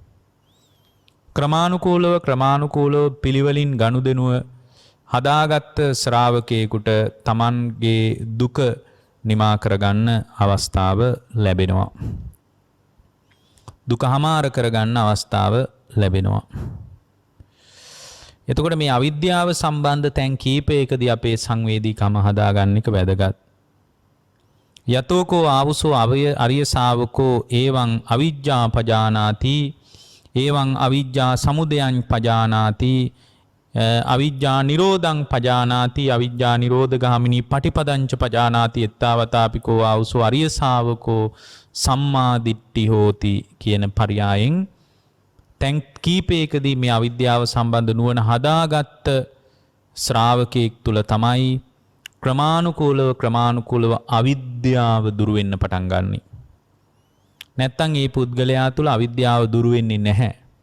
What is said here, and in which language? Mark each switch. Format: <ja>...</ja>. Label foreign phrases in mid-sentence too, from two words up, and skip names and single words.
<si>ක්‍රමානුකූලව පිළිවෙලින් ගනුදෙනුව හදාගත්ත ශ්‍රාවකයෙකුට තමන්ගේ දුක නිමා කරගන්න අවස්ථාව ලැබෙනවා. දුක හමාර කරගන්න අවස්ථාව ලැබෙනවා. එතකොට මේ අවිද්‍යාව සම්බන්ධ තැන් කීපයකදී අපේ සංවේදීකම හදාගන්න එක වැදගත්.</si> <pi>යතෝකෝ ආවුසෝ අරිය ශාවකෝ එවං අවිජ්ජා පජානාති එවං අවිජ්ජා සමුදයං පජානාති අවිජ්ජා නිරෝධං පජානාති අවිජ්ජා නිරෝධගාමිනී පටිපදංච පජානාති එත්තාවතාපිකෝ ආවුසෝ අරිය ශාවකෝ සම්මා දිට්ඨි හෝති කියන පරයයන් තැන් කීපයකදී මේ අවිද්‍යාව සම්බන්ධ නුවණ හදාගත්ත ශ්‍රාවකයෙක් තුල තමයි ක්‍රමානුකූලව අවිද්‍යාව දුරු වෙන්න පටන් ගන්නෙ.</pi> <si>නැත්තම් මේ පුද්ගලයා තුල අවිද්‍යාව දුරු වෙන්නේ නැහැ.</si>